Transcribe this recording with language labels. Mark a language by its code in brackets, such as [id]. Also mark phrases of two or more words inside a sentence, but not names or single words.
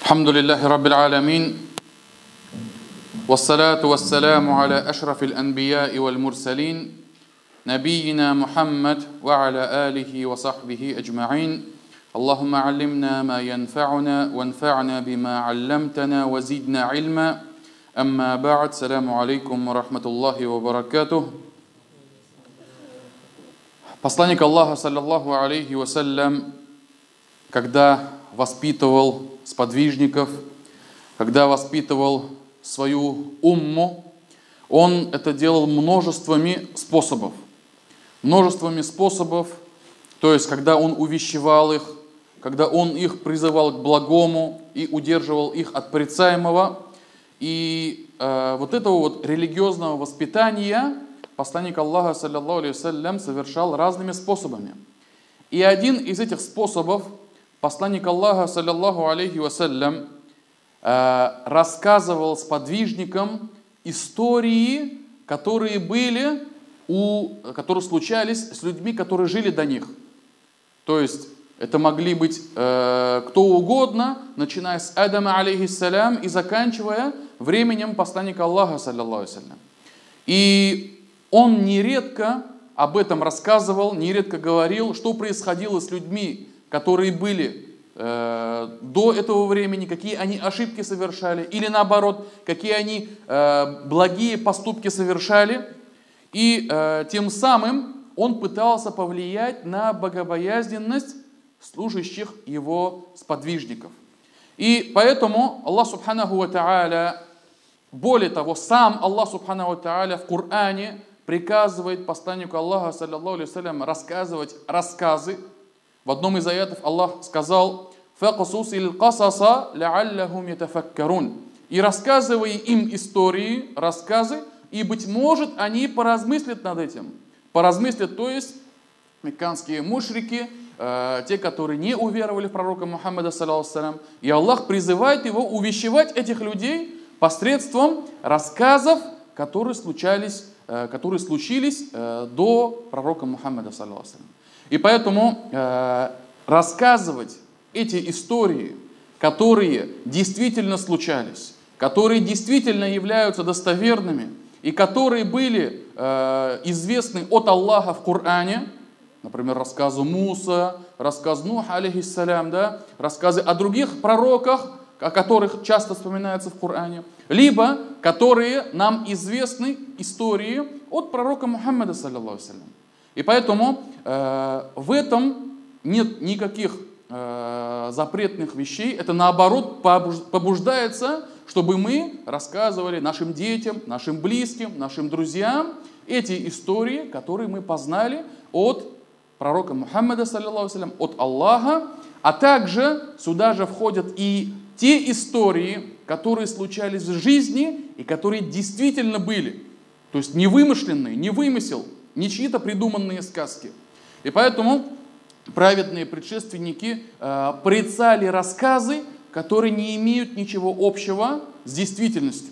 [ar] الحمد لله رب العالمين والصلاة والسلام على أشرف الأنبياء والمرسلين نبينا محمد وعلى آله وصحبه أجمعين اللهم علمنا ما ينفعنا وانفعنا بما علمتنا وزدنا علما أما بعد السلام عليكم ورحمة الله وبركاته. [ru] Посланник Аллаха, [ar] صلى الله عليه وسلم, [ru] когда воспитывал сподвижников, когда воспитывал свою умму, он это делал множествами способов. То есть, когда он увещевал их, когда он их призывал к благому и удерживал их от порицаемого. И вот этого вот религиозного воспитания посланник Аллаха, [ar] صلى الله عليه وسلم, [ru] совершал разными способами. И один из этих способов посланник Аллаха, [ar] صلى الله عليه وسلم, [ru] рассказывал сподвижникам истории, которые случались с людьми, которые жили до них. То есть это могли быть кто угодно, начиная с Адама, алейхиссалям, и заканчивая временем посланника Аллаха, [ar] صلى الله عليه وسلم. [ru] И он нередко об этом рассказывал, нередко говорил, что происходило с людьми, которые были до этого времени, какие они ошибки совершали, или наоборот, какие они благие поступки совершали. И тем самым он пытался повлиять на богобоязненность служащих его сподвижников. И поэтому Аллах [ar] سبحانه وتعالى, [ru] более того, сам Аллах [ar] سبحانه وتعالى [ru] в Коране приказывает посланнику Аллаха, [ar] صلى الله عليه وسلم, [ru] рассказывать рассказы. В одном из аятов Аллах сказал: [ar] «فاقصص القصص لعلهم يتفكرون». [ru] И рассказывай им истории, рассказы, и, быть может, они поразмыслят над этим. Поразмыслят, то есть мекканские мушрики, те, которые не уверовали в пророка Мухаммада, [ar] صلى الله عليه وسلم. [ru] И Аллах призывает его увещевать этих людей посредством рассказов, которые случились до пророка Мухаммада, [ar] صلى الله عليه وسلم. [ru] И поэтому рассказывать эти истории, которые действительно случались, которые действительно являются достоверными и которые были известны от Аллаха в Коране, например, рассказы Муса, рассказ Нуха, алейхиссалям, да, рассказы о других пророках, о которых часто вспоминается в Коране, либо которые нам известны истории от пророка Мухаммада, [ar] صلى الله عليه وسلم. [ru] И поэтому в этом нет никаких запретных вещей. Это наоборот побуждается, чтобы мы рассказывали нашим детям, нашим близким, нашим друзьям эти истории, которые мы познали от пророка Мухаммада, [ar] صلى الله عليه وسلم, [ru] от Аллаха. А также сюда же входят и те истории, которые случались в жизни и которые действительно были. То есть не вымышленные, не вымысел, не чьи-то придуманные сказки. И поэтому праведные предшественники порицали рассказы, которые не имеют ничего общего с действительностью.